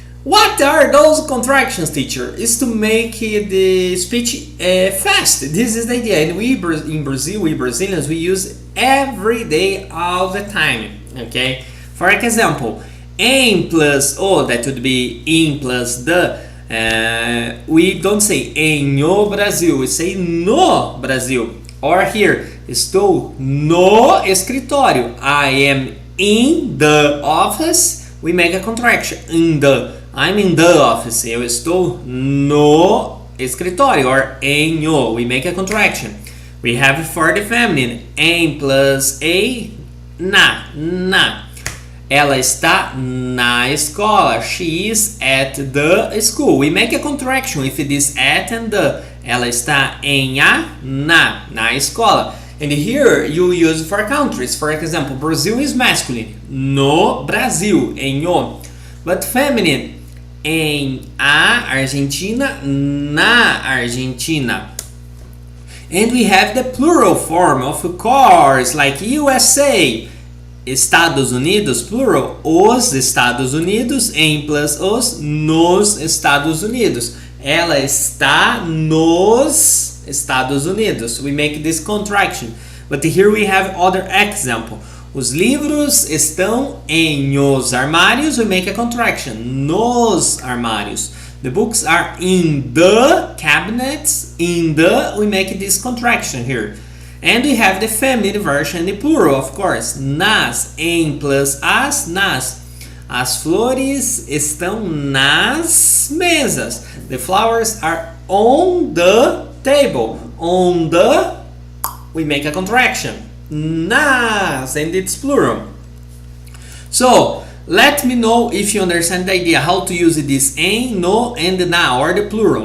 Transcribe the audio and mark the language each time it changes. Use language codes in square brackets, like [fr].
[en] What are those contractions, teacher? Is to make the speech fast. This is the idea. And we in Brazil, we Brazilians, we use every day, all the time. Okay? For example, em plus o, that would be in plus the. We don't say [pt] em o Brasil, [en] we say [pt] no Brasil. [en] Or here, [pt] estou no escritório. [en] I am in the office. We make a contraction. In the. I'm in the office. [pt] Eu estou no escritório. [en] Or em o. We make a contraction. We have for the feminine. [pt] Em plus a. Na. Ela está na escola. [en] She is at the school. We make a contraction with this at and the. [pt] Ela está em na escola. [en] And here you use for countries. For example, Brazil is masculine. [pt] No Brasil, em o. [en] But feminine, [pt] em a Argentina, na Argentina. [en] And we have the plural form, of course, like USA. [pt] Estados Unidos, plural, os Estados Unidos, em plus os, nos Estados Unidos. Ela está nos Estados Unidos. [en] We make this contraction. But here we have other example. [pt] Os livros estão em os armários. [en] We make a contraction. [pt] Nos armários. [en] The books are in the cabinets. In the, we make this contraction here. And we have the feminine version, the plural, of course. [pt] Nas, em plus as, nas. As flores estão nas mesas. [en] The flowers are on the table. On the, we make a contraction. Nas, and it's plural. So, let me know if you understand the idea how to use this em, no, and na, or the plural.